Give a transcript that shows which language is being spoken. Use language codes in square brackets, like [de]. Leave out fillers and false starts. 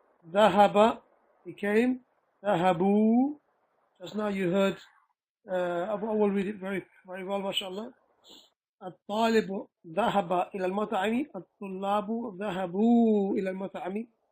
[ar] ذهب [en] became [ar] ذهبوا. [en] Just now you heard Abu Awwal read it very well, mashallah. [ar] الطالب ذهب إلى المطعم. الطلاب ذهبوا إلى المطعم.